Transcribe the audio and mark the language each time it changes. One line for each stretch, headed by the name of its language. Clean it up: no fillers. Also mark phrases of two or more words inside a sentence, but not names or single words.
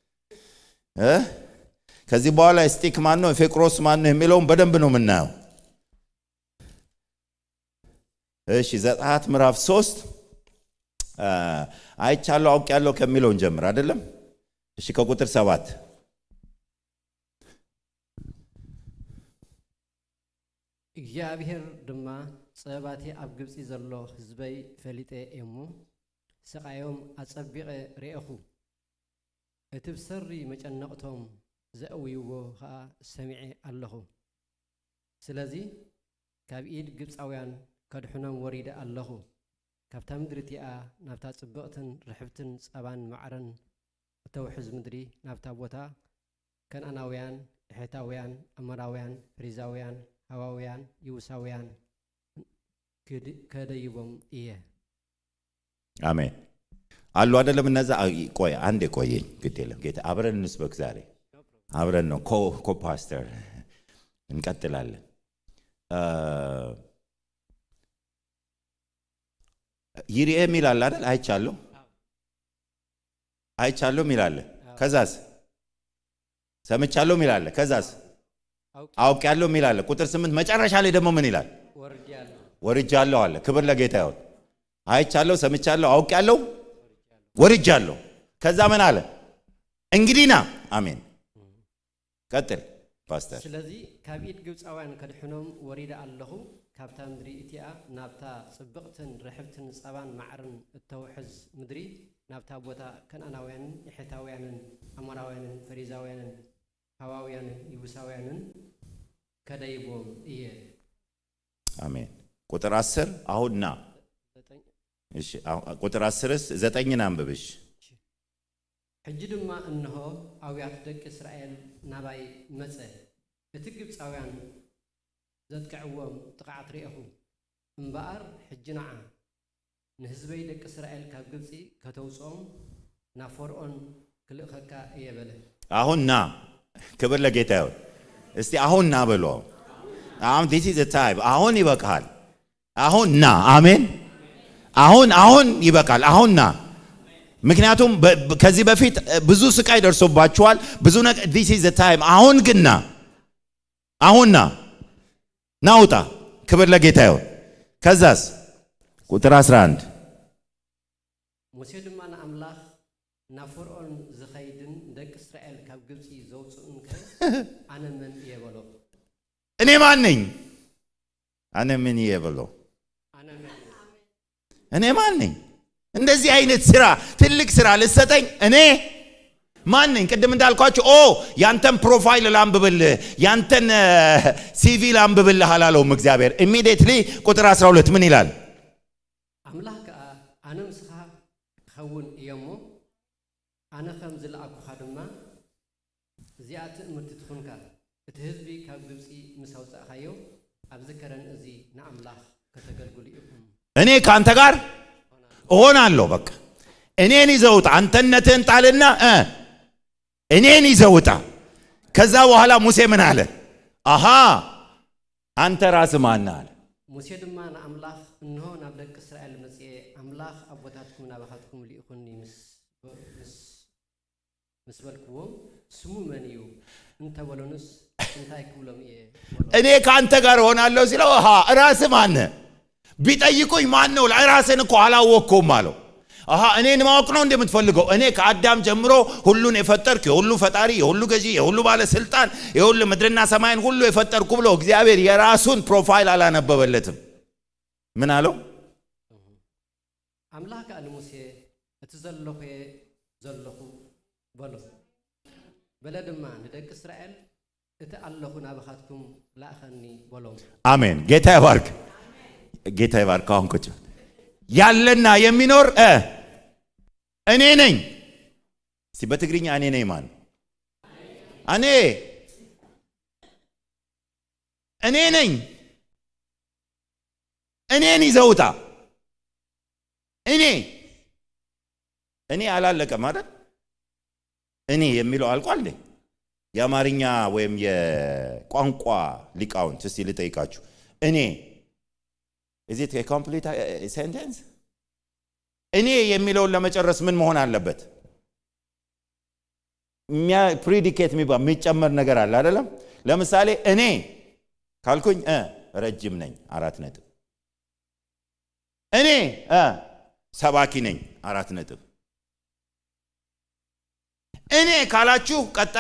Amharic: ከዚህ በኋላ ኤስቲክ ማን ነው ኤፌቆሮስ ማን ነው የሚለውን በደንብ ነው የምናየው። እሺ ዘጸአት ምዕራፍ 3 አይቻለሁ አውቄያለሁ ከሚለው እንጀምር አይደለም? እሺ ከቁጥር 7
Tigrinya: እግዚአብሔር ድማ ጸባቲ ኣብ ግብጺ ዘሎ ህዝበይ ፈሊጠ እሞ ስቃዮም አጸቢቀ ሪእኹ እቲ ብሰሪ መጨነቅቶም ዘእውይዎ ከዓ ሰሚዐ ኣለኹ ስለዚ ካብ ኢድ ግብጻውያን ከድሕኖም ወሪደ ኣለኹ ካብታ ምድሪቲኣ ናብታ ጽብቕትን ርሕብትን ጸባን ማዕረን እተውሕዝ ምድሪ ናብታ ቦታ ከነአናውያን ሕታውያን አሞራውያን ፌሪዛውያን ሃዋውያን ይውሳውያን ከደይቦም እየ
Amharic: አሜን አሉ አይደለም እነዛ ቆይ አንዴ ቆየኝ ግድ የለም ጌታ አብረን እንስበክ ዛሬ አብረን ነው ኮፓስተር እንቀጥላለን ይሪኤም ይላል አይደል አይቻለሁ ይላል ከዛስ ሰምቻለሁ ይላል ከዛስ አውቄያለሁ ይላል ቁጥር 8 መጨረሻ ላይ ደግሞ ምን ይላል ወርጃለሁ አለ ክብር ለጌታ ይሁን አይቻለሁ ሰምቻለሁ አውቄያለሁ ወርጃለሁ ከዛ ምን አለ እንግዲና አሜን ቀጥል ፓስተር
Tigrinya: ስለዚህ ካብ ኢድ ግብጻውያን ከድሕኖም ወሪደ ኣለኹ ካብታ ምድሪ እቲኣ ናብታ ጽብቕትን ርሕብትን ጸባን ማዕርን እተውሕዝ ምድሪ ናብታ ቦታ ከነአናውያንን ሕታውያንን አሞራውያንን ፌሪዛውያንን ሃዋውያንን ይቡሳውያንን ከደይቦም እየ
Amharic: አሜን ቁጥር 10 አሁንና እሺ ቁጥር 10ስ 9ን አንብብሽ
Tigrinya: ሕጂ ድማ እንሆ አውያት ደቂ እስራኤል ናባይ መጸ እቲ ግብጻውያን ዘጥቅዕዎም ጥቃዓት ሪእኹ እምበኣር ሕጂ ነዓ ንህዝበይ ደቂ እስራኤል ካብ ግብጺ ከተውፅኦም ናብ ፈርዖን ክልእኸካ እየ በለ
Amharic: አሁንና ክብር ለጌታ ይሁን እስቲ አሁንና በሎ አሁን
English: this is the time
Amharic: አሁን ይበቃል አሁንና አሜን አሁን ይበቃል አሁንና ምክንያቱም ከዚህ በፊት ብዙ ስቃይ ደርሶባችኋል ብዙ ነገር
English: this is the time
Amharic: አሁን ግና አሁንና ናውጣ ክብር ለጌታ ይሁን ከዛስ ቁጥር 11
Tigrinya: ሙሴ ድማ ንአምላኽ ናብ ፈርዖን ዝኸይድን ደቂ እስራኤል ካብ ግብጺ ዘውፅኡን ኣነ መን እየ በሎ
Amharic: እኔ ማን ነኝ አነ ምን ይበሎ እኔ ማን ነኝ እንደዚህ አይነት ስራ ትልቅ ስራ ልሰጠኝ እኔ ማን ነኝ ቅድም እንዳልኳችሁ ያንተን ፕሮፋይል ላምብብል ያንተን ሲቪ ላምብብል አላለውም እግዚአብሔር ኢሚዲየትሊ ቁጥር 12 ምን ይላል
Tigrinya: አምላኽ ከዓ ኣነ ምስኻ ክኸውን እየሞ ኣነ ከም ዝለኣኩኻ ድማ እዚኣ ትእምርቲ ትኹንካ እቲ ህዝቢ ካብ ግብጺ ምስ ኣውፃእኻዮ ኣብዚ ከረን እዚ ንኣምላኽ ከተገልግሉ ኢኹም
Amharic: እኔ ካንተ ጋር እሆናለሁ በቃ እኔን ይዘውጣ አንተነትህን ጣልና እኔን ይዘውጣ ከዛ በኋላ ሙሴ ምን አለ አሃ አንተ ራስህ ማን አለ
Tigrinya: ሙሴ ድማ ንኣምላኽ እንሆ ናብ ደቂ እስራኤል መጽኤ ኣምላኽ ኣቦታትኩም ናባኻትኩም ልኢኹኒ ምስ በልክዎም ስሙ መን እዩ እንተበሎንስ እንታይ ክብሎም እየ
Amharic: እኔ ካንተ ጋር እሆናለሁ ሲለው ራስህ ማን ቢጠይቁኝ ማን ነው ራስህን እኮ አላወቅኩም አለው እኔን ማወቅ ነው እንደምትፈልገው እኔ ከአዳም ጀምሮ ሁሉን የፈጠርኩ የሁሉ ፈጣሪ የሁሉ ገዢ የሁሉ ባለስልጣን የሁሉ ምድርና ሰማይን ሁሉ የፈጠርኩ ብሎ እግዚአብሔር የራሱን ፕሮፋይል አላነበበለትም ምን አለው
Tigrinya: አምላኽ ሙሴ እቲ ዘለኹ በሎ በለ ድማ ንደቂ እስራኤል እቲ ኣለኹ ናባኻትኩም ላእኸኒ በሎም
Amharic: አሜን ጌታ ይባርክ አሁን ቁጭ ያለና የሚኖር እኔ ነኝ እስቲ በትግርኛ እኔ ነኝ ማን እኔ ነኝ እኔን ይዘውጣ እኔ አላለቀም አይደል እኔ የሚለው አልቋል የአማርኛ ወይም የቋንቋ ሊቃውንት እስቲ ልጠይቃችሁ እኔ
English: is it a complete sentence?
Amharic: እኔ የሚለውን ለመጨረስ ምን መሆን አለበት? ፕሪዲኬት የሚጨመር ነገር አለ አይደለም? ለምሳሌ እኔ ካልኩኝ ረጅም ነኝ 4 ነጥብ። እኔ ሰባኪ ነኝ 4 ነጥብ። እኔ ካላችሁ ቀጣይ